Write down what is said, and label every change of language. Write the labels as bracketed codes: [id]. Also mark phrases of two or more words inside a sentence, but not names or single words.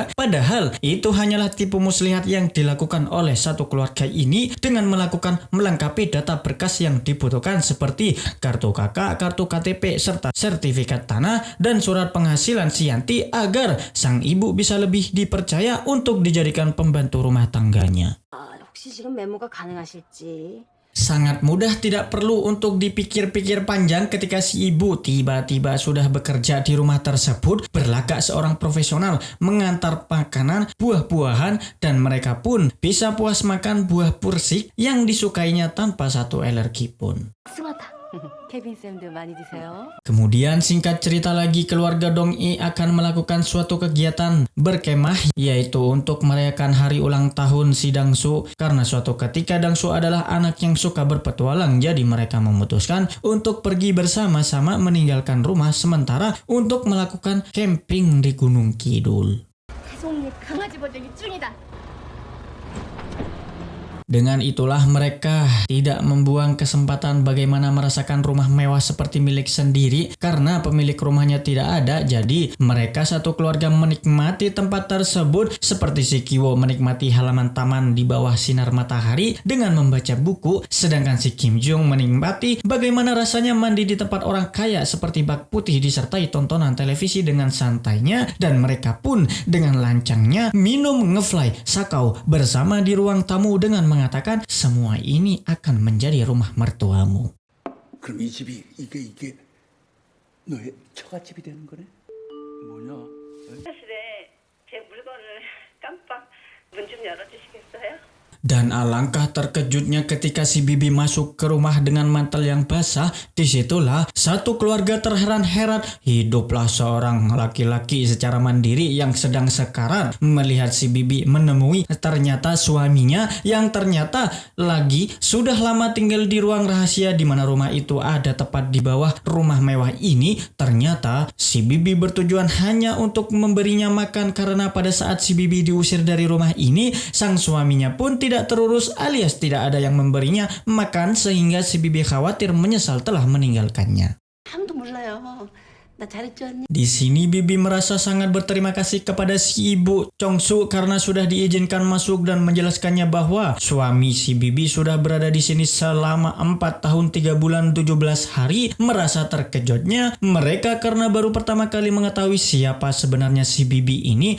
[id] Padahal itu hanyalah tipu muslihat yang dilakukan oleh satu keluarga ini dengan melakukan melengkapi data berkas yang dibutuhkan seperti kartu KK, kartu KTP, serta sertifikat tanah dan surat penghasilan Sianti agar sang ibu bisa lebih dipercaya untuk dijadikan pembantu rumah tangganya. [ko] 혹시 지금 메모가 가능하실지. [id] Sangat mudah, tidak perlu untuk dipikir-pikir panjang ketika si ibu tiba-tiba sudah bekerja di rumah tersebut, berlagak seorang profesional, mengantar makanan, buah-buahan, dan mereka pun bisa puas makan buah pursik yang disukainya tanpa satu alergi pun. [ko] 스마타. 케빈 쌤도 많이 드세요. [id] Kemudian singkat cerita lagi, keluarga Dong I akan melakukan suatu kegiatan berkemah, yaitu untuk merayakan hari ulang tahun si Dangsu. Karena suatu ketika Dangsu adalah anak yang suka berpetualang, jadi mereka memutuskan untuk pergi bersama-sama meninggalkan rumah sementara untuk melakukan camping di Gunung Kidul. [ko] 태송이 강아지 버전이 쭝이다. [id] Dengan itulah mereka tidak membuang kesempatan bagaimana merasakan rumah mewah seperti milik sendiri karena pemilik rumahnya tidak ada. Jadi mereka satu keluarga menikmati tempat tersebut seperti si Kiwo menikmati halaman taman di bawah sinar matahari dengan membaca buku, sedangkan si Kim Jung menikmati bagaimana rasanya mandi di tempat orang kaya seperti bak putih disertai tontonan televisi dengan santainya, dan mereka pun dengan lancangnya minum ngefly sakau bersama di ruang tamu dengan mengatakan semua ini akan menjadi rumah mertuamu. [ko] 그럼 이 집이 이게 너의 처갓집이 되는 거네? 뭐냐? 사실에 제 물건을 깜빡 문 좀 열어주시겠어요? [id] Dan alangkah terkejutnya ketika si Bibi masuk ke rumah dengan mantel yang basah. Disitulah satu keluarga terheran-heran. Hiduplah seorang laki-laki secara mandiri yang sedang sekarat melihat si Bibi menemui ternyata suaminya yang ternyata lagi sudah lama tinggal di ruang rahasia di mana rumah itu ada tepat di bawah rumah mewah ini. Ternyata si Bibi bertujuan hanya untuk memberinya makan karena pada saat si Bibi diusir dari rumah ini, sang suaminya pun tidak terurus alias tidak ada yang memberinya makan sehingga si Bibi khawatir menyesal telah meninggalkannya. [ko] 아무도 몰라요. 나 잘했죠 언니? [id] Di sini Bibi merasa sangat berterima kasih kepada si ibu Chongsu karena sudah diizinkan masuk dan menjelaskannya bahwa suami si Bibi sudah berada di sini selama 4 tahun 3 bulan 17 hari. Merasa terkejutnya mereka karena baru pertama kali mengetahui siapa sebenarnya si Bibi ini.